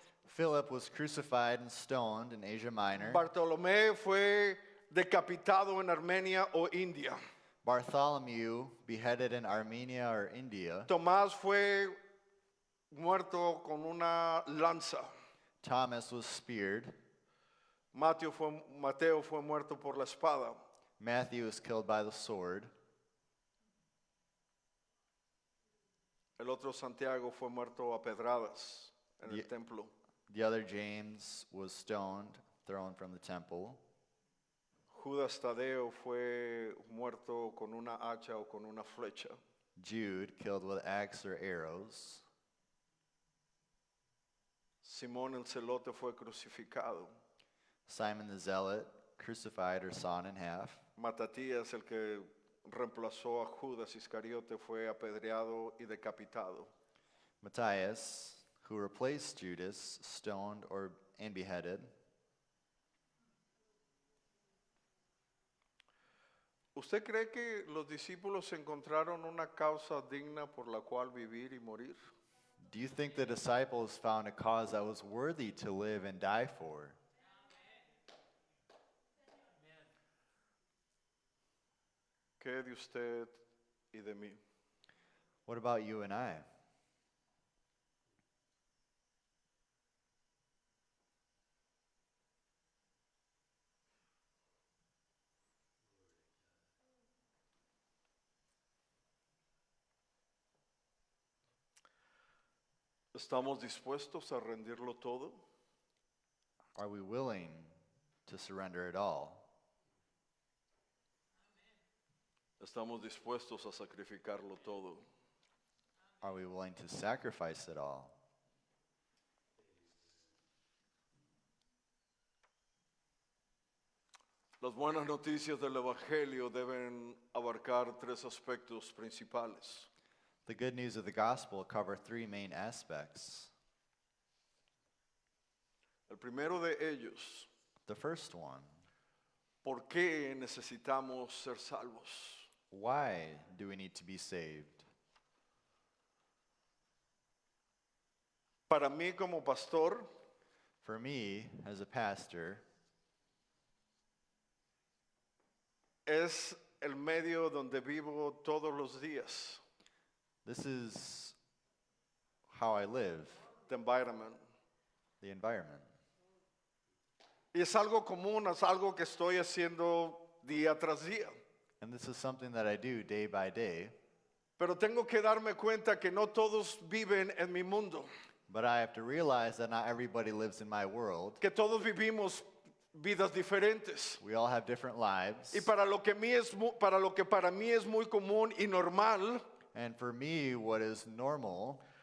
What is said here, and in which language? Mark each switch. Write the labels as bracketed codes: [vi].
[en] Philip was crucified and stoned in Asia Minor. [es] Bartolomé fue decapitado en Armenia o India. [en] Bartholomew, beheaded in Armenia or India. [es] Tomás fue muerto con una lanza. [en] Thomas was speared. [es] Mateo fue muerto por la espada. [en] Matthew was killed by the sword. [es] El otro Santiago fue muerto a pedradas en el templo. [en] The other James was stoned, thrown from the temple. [es] Judas Tadeo fue muerto con una hacha o con una flecha. [en] Jude, killed with axe or arrows. [es] Simón el Celote fue crucificado. [en] Simon the Zealot, crucified or sawn in half. [es] Matatías, el que reemplazó a Judas Iscariote, fue apedreado y decapitado. [en] Matthias, who replaced Judas, stoned and beheaded. [es] ¿Usted cree que los discípulos encontraron una causa digna por la cual vivir y morir? [en] Do you think the disciples found a cause that was worthy to live and die for? [es] ¿Qué de usted y de mí? [en] What about you and I? [es] ¿Estamos dispuestos a rendirlo todo? [en] Are we willing to surrender it all? [es] ¿Estamos dispuestos a sacrificarlo todo? [en] Are we willing to sacrifice it all? [es] Las buenas noticias del Evangelio deben abarcar tres aspectos principales. [en] The good news of the gospel cover three main aspects. [es] El primero de ellos, [en] The first one, [es] ¿por qué necesitamos ser salvos? [en] why do we need to be saved? [es] Para mí como pastor, [en] For me, as a pastor, [es] es el medio donde vivo todos los días. [en] this is how I live, The environment. the environment. [es] Y es algo común, es algo que estoy haciendo día tras día. [en] And this is something that I do day by day, [es] Pero tengo que darme cuenta que no todos viven en mi mundo, [en] but I have to realize that not everybody lives in my world. [es] que todos vivimos vidas diferentes. [en] We all have different lives. [es] Y para lo que para mí es muy común y normal, [en] And for me, what is normal,